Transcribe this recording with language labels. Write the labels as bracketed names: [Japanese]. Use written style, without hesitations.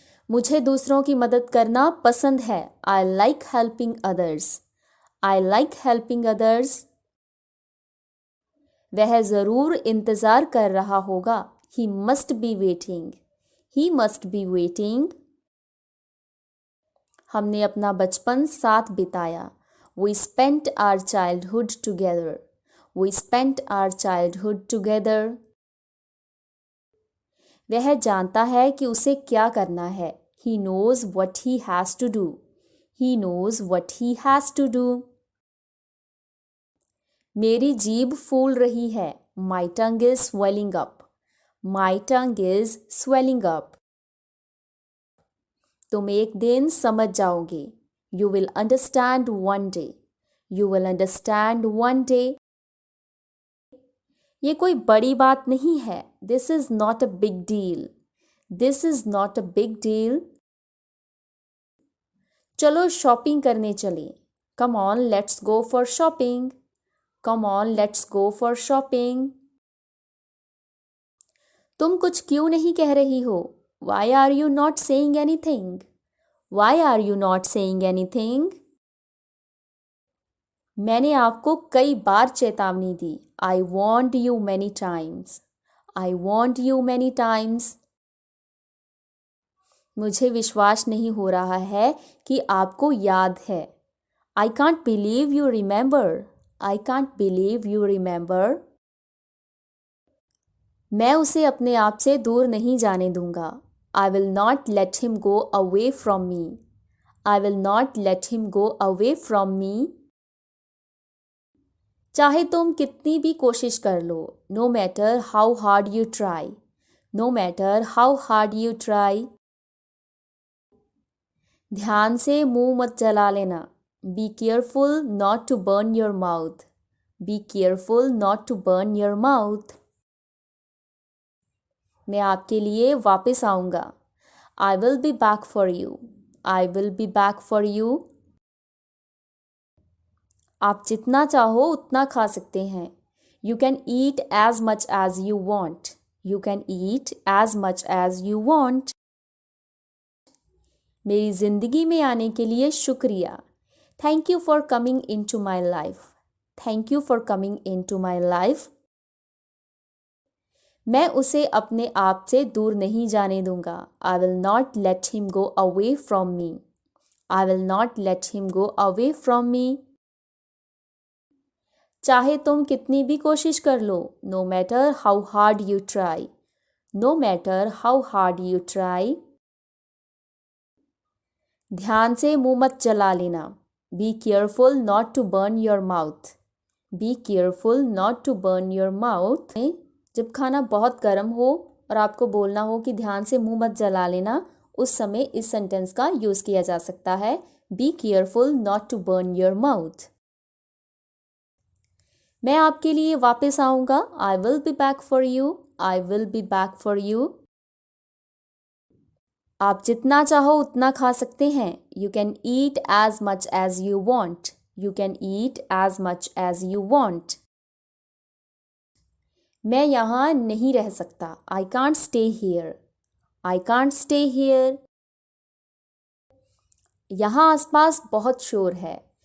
[Hindi] मुझे दूसरों की मदद करना पसंद है। [English] I like helping others. I like helping others. [Hindi] वह ज़रूर इंतज़ार कर रहा होगा। [English] He must be waiting. He must be waiting. [Hindi] हमने अपना बचपन साथ बिताया। [English] We spent our childhood together. We spent our childhood together. [Hindi] वह जानता है कि उसे क्या करना है। [English] He knows what he has to do. He knows what he has to do. [Hindi] मेरी जीभ फूल रही है। [English] My tongue is swelling up. My tongue is swelling up. [Hindi] तुम एक दिन समझ जाओगे। [English] You will understand one day. You will understand one day. [Hindi] ये कोई बड़ी बात नहीं है। [English] This is not a big deal. This is not a big deal. [Hindi] चलो शॉपिंग करने चलें। [English] Come on, let's go for shopping. Come on, let's go for shopping. [Hindi] तुम कुछ क्यों नहीं कह रही हो? [English] Why are you not saying anything? Why are you not saying anything? [Hindi] मैंने आपको कई बार चेतावनी दी। [English] I warned you many times. I warned you many times. [Hindi] मुझे विश्वास नहीं हो रहा है कि आपको याद है। [English] I can't believe you remember. I can't believe you remember. [Hindi] मैं उसे अपने आप से दूर नहीं जाने दूंगा। [English] I will not let him go away from me. I will not let him go away from me. [Hindi] चाहे तुम कितनी भी कोशिश कर लो। [English] No matter how hard you try. No matter how hard you try. [Hindi] ध्यान से मुंह मत जला लेना। [English] Be careful not to burn your mouth. Be careful not to burn your mouth. [Hindi] मैं आपके लिए वापस आऊँगा। [English] I will be back for you. I will be back for you. [Hindi] आप जितना चाहो उतना खा सकते हैं। [English] You can eat as much as you want. You can eat as much as you want. [Hindi] मेरी ज़िंदगी में आने के लिए शुक्रिया। [English] Thank you for coming into my life. Thank you for coming into my life. [Hindi] मैं उसे अपने आप से दूर नहीं जाने दूंगा। [English] I will not let him go away from me. I will not let him go away from me. [Hindi] चाहे तुम कितनी भी कोशिश कर लो। [English] No matter how hard you try. No matter how hard you try. [Hindi] ध्यान से मुंह मत जला लेना। [English] Be careful not to burn your mouth. Be careful not to burn your mouth. [Hindi] जब खाना बहुत गर्म हो और आपको बोलना हो कि ध्यान से मुंह मत जला लेना, उस समय इस सेंटेंस का यूज़ किया जा सकता है। [English] Be careful not to burn your mouth. [Hindi] मैं आपके लिए वापस आऊँगा। [English] I will be back for you. I will be back for you. [Hindi] आप जितना चाहो उतना खा सकते हैं। [English] You can eat as much as you want. You can eat as much as you want. [Hindi] मैं यहाँ नहीं रह सकता। [English] I can't stay here. I can't stay here. [Hindi] यहाँ आसपास बहुत शोर है।